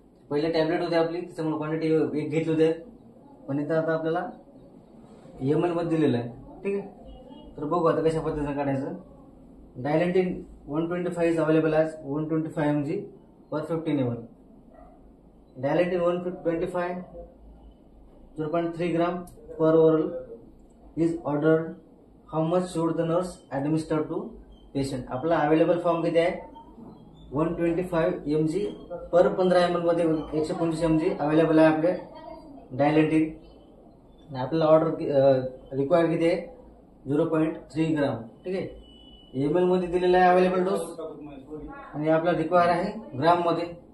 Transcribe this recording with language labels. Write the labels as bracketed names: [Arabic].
[Marathi] पहिले टॅबलेट होते आपली, त्याच्यामुळे क्वांटिटी एक घेतली होते, पण इथं आता आपल्याला ml मध्ये दिलेलं आहे, ठीक आहे. तर बघू आता कशा पद्धतीने काढायचं. [English] Dilantin 125 is available as 125 mg per 15 ml. Dilantin 125 0.3 gram per oral is ordered. How much should the nurse administer to patient? [Marathi] आपला अवेलेबल फॉर्म किती आहे, 125 mg पर 15 ml मध्ये 125 mg अवेलेबल आहे आपले डायलेंटिन. आपल्याला ऑर्डर रिक्वायर्ड किती आहे, 0.3 ग्राम, ठीक आहे. ml मध्ये दिलेला आहे अवेलेबल डोस आणि आपला रिक्वायर आहे ग्राम मध्ये.